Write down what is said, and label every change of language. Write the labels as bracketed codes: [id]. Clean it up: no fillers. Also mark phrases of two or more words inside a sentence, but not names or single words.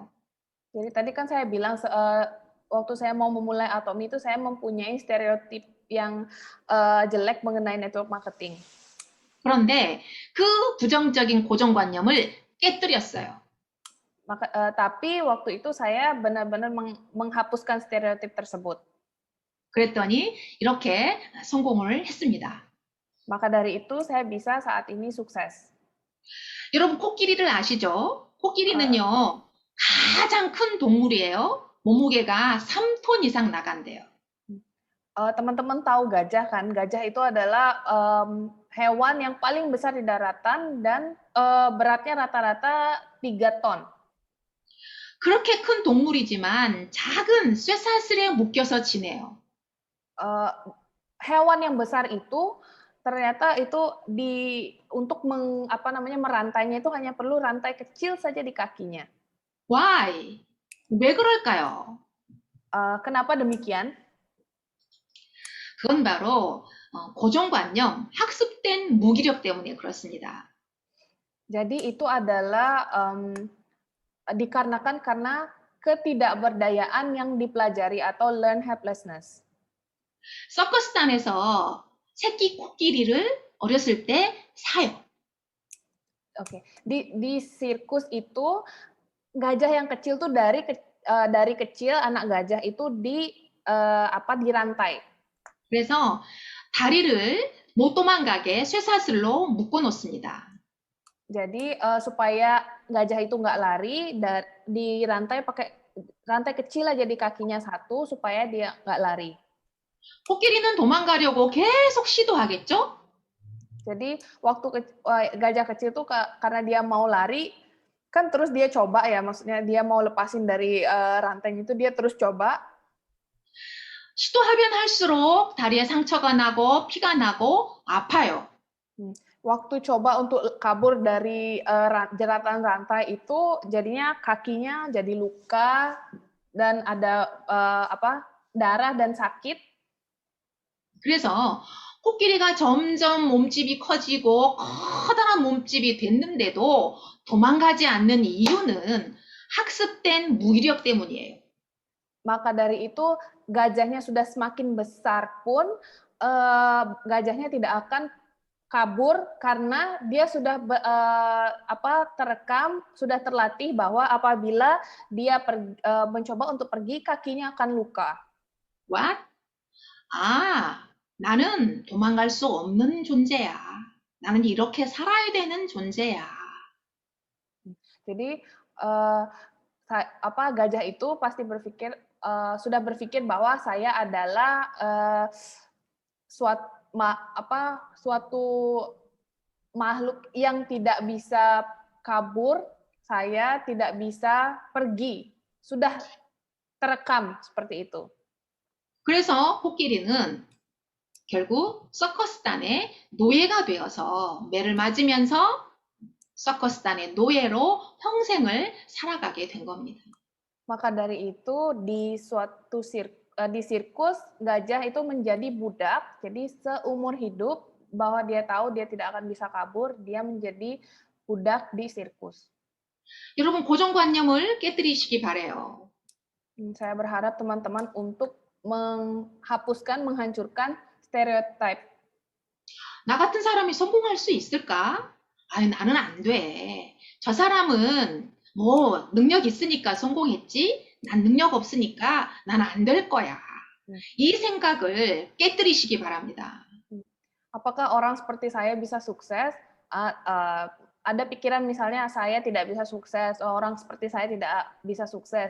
[id] Jadi tadi kan saya bilang waktu saya mau memulai Atomi itu saya mempunyai stereotip yang jelek mengenai [en] network marketing. [ko] 그런데 그 부정적인 고정관념을 깨뜨렸어요. [id] Tapi waktu itu saya benar-benar menghapuskan stereotip tersebut. [ko] 그랬더니 이렇게 성공을 했습니다. [id] Maka dari itu saya bisa saat ini sukses. [ko] 여러분 코끼리를 아시죠? 코끼리는요 가장 큰 동물이에요. 몸무게가 3톤 이상 나간대요. [id] Teman-teman tahu gajah kan? Gajah itu adalah hewan yang paling besar di daratan dan beratnya rata-rata 3 ton. [ko] 그렇게 큰 동물이지만 작은 쇠사슬에 묶여서 지내요. [id] Hewan yang besar itu ternyata itu untuk merantainya itu hanya perlu rantai kecil saja di kakinya. [en] Why? [ko] 왜 그럴까요? [id] Kenapa demikian? [ko] 그건 바로 고정관념, 학습된 무기력 때문에 그렇습니다. [id] Jadi itu adalah dikarenakan karena ketidakberdayaan yang dipelajari atau [en] learn helplessness. [ko] 서커스단에서 새끼 코끼리를 어렸을 때 사요. [id] Oke, di sirkus itu gajah yang kecil tuh dari kecil anak gajah itu dirantai. [ko] 그래서 다리를 못 도망가게 쇠사슬로 묶어 놓습니다. [id] Jadi supaya gajah itu nggak lari, dirantai pakai rantai kecil aja di kakinya satu supaya dia nggak lari. [ko] 코끼리는 도망가려고 계속 시도하겠죠? [id] Jadi waktu gajah kecil tuh karena dia mau lari, kan terus dia coba ya, maksudnya dia mau lepasin dari rantai itu dia terus coba. [ko] 시도하면 할수록 다리에 상처가 나고 피가 나고 아파요. [id] Waktu coba untuk kabur dari jeratan rantai itu jadinya kakinya jadi luka dan ada darah dan sakit. [ko] 그래서 코끼리가 점점 몸집이 커지고 커다란 몸집이 됐는데도 도망가지 않는 이유는 학습된 무기력 때문이에요. [id] Maka dari itu gajahnya sudah semakin besar pun gajahnya tidak akan kabur karena dia sudah terekam, sudah terlatih bahwa apabila dia mencoba untuk pergi kakinya akan luka. [en] What? [ko] 나는 도망갈 수 없는 존재야. 나는 이렇게 살아야 되는 존재야. [id] Jadi gajah itu pasti sudah berpikir bahwa saya adalah suatu makhluk yang tidak bisa kabur, saya tidak bisa pergi. Sudah terekam seperti itu. [ko] 그래서 코끼리는 결국 서커스단의 노예가 되어서 매를 맞으면서 서커스단의 노예로 평생을 살아가게 된 겁니다. [id] Maka dari itu di sirkus gajah itu menjadi budak, jadi seumur hidup bahwa dia tahu dia tidak akan bisa kabur, dia menjadi budak di sirkus. [ko] 여러분 고정관념을 깨뜨리시기 바래요. [id] Saya berharap teman-teman untuk menghancurkan stereotip. [ko] 나 같은 사람이 성공할 수 있을까? 나는 안 돼. 저 사람은 뭐 능력 있으니까 성공했지? 난 능력 없으니까 난 안 될 거야. 이 생각을 깨뜨리시기 바랍니다. [id] Apakah orang seperti saya bisa sukses? Ada pikiran misalnya saya tidak bisa sukses, orang seperti saya tidak bisa sukses.